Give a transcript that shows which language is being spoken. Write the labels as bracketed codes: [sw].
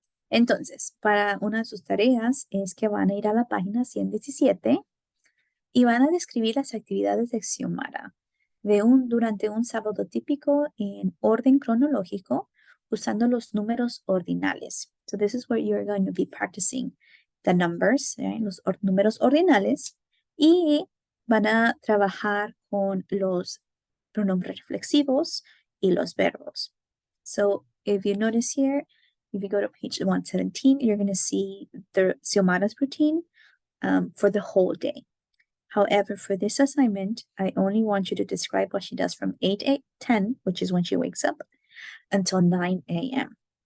[es] Entonces, para una de sus tareas es que van a ir a la página 117 y van a describir las actividades de Xiomara durante un sábado típico en orden cronológico usando los números ordinales. [en] So this is where you're going to be practicing the numbers, right? [es] Los números ordinales, y van a trabajar con los pronombres reflexivos y los verbos. [en] So if you notice here, if you go to page 117, you're going to see the Xiomara's routine for the whole day. However, for this assignment, I only want you to describe what she does from 8:10, which is when she wakes up, until 9 a.m.